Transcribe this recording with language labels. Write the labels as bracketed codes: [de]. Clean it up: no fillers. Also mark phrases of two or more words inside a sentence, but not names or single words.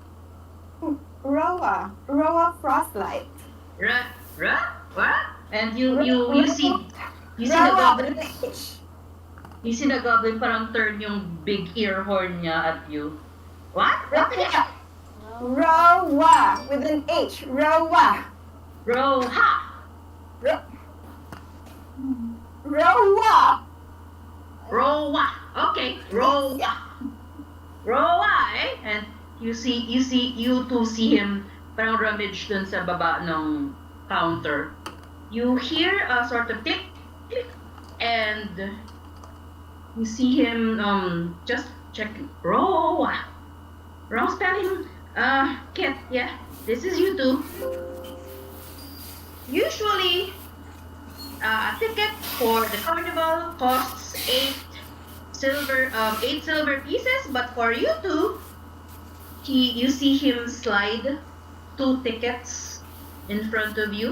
[en] Roa Frostlight. What? And you see the Roa goblin. with an H. You see the goblin parang turn yung big ear horn niya at you. What? What again? Roa with an H. Roa. Roha. Ro- Roa. Roa. Okay. Roa. Roa, eh? And you two see him parang rummage [tl] dun sa baba ng [en] counter. You hear a sort of tick, click, and you see him just checking. Roa. Wrong spelling. Kit, yeah. This is you two. Usually, a ticket for the carnival costs eight silver pieces, but for you two, you see him slide two tickets in front of you.